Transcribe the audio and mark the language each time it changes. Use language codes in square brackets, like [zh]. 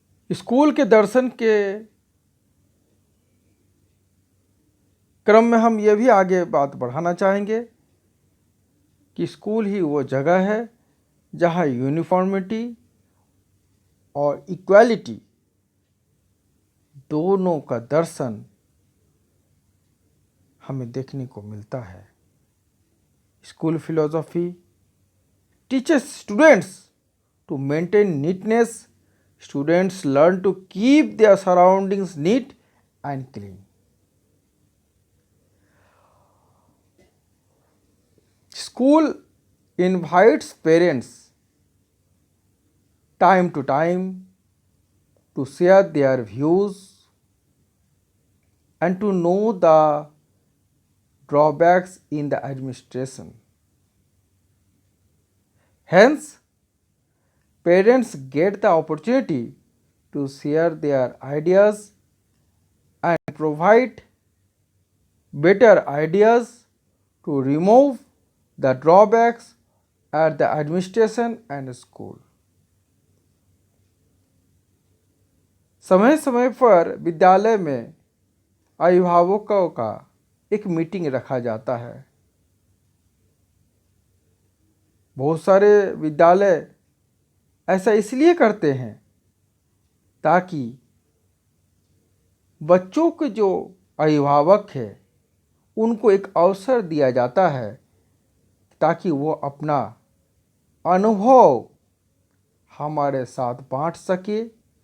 [hi] School के दर्शन के क्रम में हम ये भी आगे बात बढ़ाना चाहेंगे कि स्कूल ही वो जगह है जहाँ यूनिफॉर्मिटी और इक्वालिटी दोनों का दर्शन हमें देखने को मिलता है। [en] School philosophy teaches students to maintain neatness. Students learn to keep their surroundings neat and clean. School invites parents time to time to share their views and to know the drawbacks in the administration. Hence, parents get the opportunity to share their ideas and provide better ideas to remove the drawbacks at the administration and school. [hi] समय समय पर विद्यालय में अभिभावकों का एक meeting रखा जाता है। बहुत सारे विद्यालय ऐसा इसलिए करते हैं ताकि बच्चों के जो अभिभावक है उनको एक अवसर दिया जाता है ताकि वो अपना अनुभव हमारे साथ बांट सके।